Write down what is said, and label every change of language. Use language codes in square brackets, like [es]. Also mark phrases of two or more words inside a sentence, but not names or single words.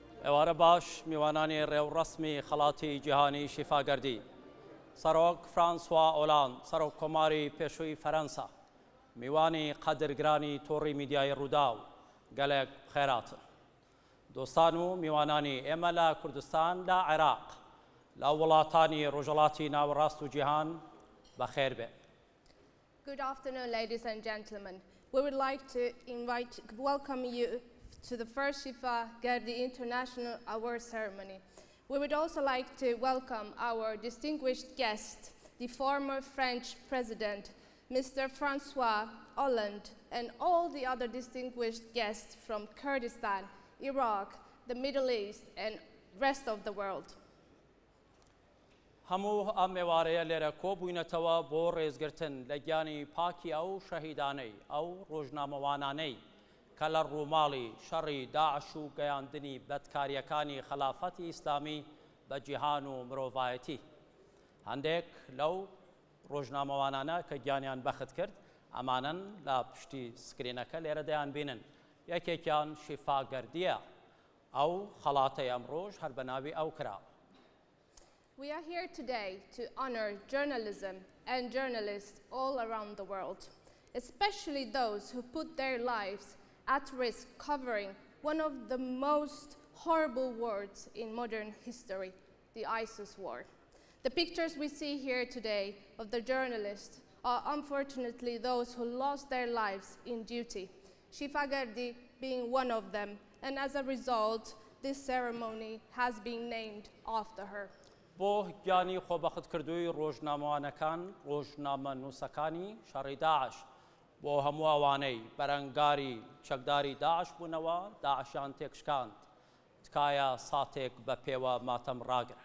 [ckb] ئێوارە باش میوانانی ڕێوڕەسمی خەڵاتی جیهانی شیفا گەردی سەرۆک فرانسوا ئۆلاند سەرۆک کۆماری پێشووی فەرەنسا میوانی قەدرگرانی تۆڕی میدیای ڕوودا و گەلێک خێراتن دۆستان و میوانانی ئێمە لە کوردستان لە عێراق لە وڵاتانی ڕۆژهەڵاتی ناوەڕاست و جیهان بەخێر بێ. [en] Good afternoon, ladies and gentlemen. We would like to welcome you to the first Shifa Gardi International Award Ceremony. We would also like to welcome our distinguished guest, the former French President, Mr. Francois Hollande, and all the other distinguished guests from Kurdistan, Iraq, the Middle East, and rest of the world. [ckb] هەموو ئەم ئێوارەیە لێرە کۆبووینەتەوە بۆ ڕێزگرتن لە گیانی پاکی ئەو شەهیدانەی ئەو ڕۆژنامەوانانەی کە لە ڕووماڵی شەڕی داعش و گەیاندنی بەدکاریەکانی خەلافەتی ئیسلامی بە جیهان و مرۆڤایەتی. هەندێک لەو ڕۆژنامەوانانە کە گیانیان بەخت کرد ئەمانن لە پشتی سکرینەکە لێرە دەیان بینن. یەکێکیان شیفا گەردیە ئەو خەڵاتەی ئەمڕۆژ هەر بە ناوی ئەو کرا. [en] We are here today to honor journalism and journalists all around the world, especially those who put their lives at risk covering one of the most horrible wars in modern history, the ISIS war. The pictures we see here today of the journalists are unfortunately those who lost their lives in duty, Shifa Gardi being one of them, and as a result, this ceremony has been named after her. [ckb] بۆ گیانی خۆبەختکردووی ڕۆژنامەوانەکان ڕۆژنامە نووسەکانی شەڕی داعش بۆ هەموو ئەوانەی بەرەنگاری چەکداری داعش بوونەوە داعشیان تێکشکاند تکایە ساتێک بە پێوە ماتەم ڕاگرن.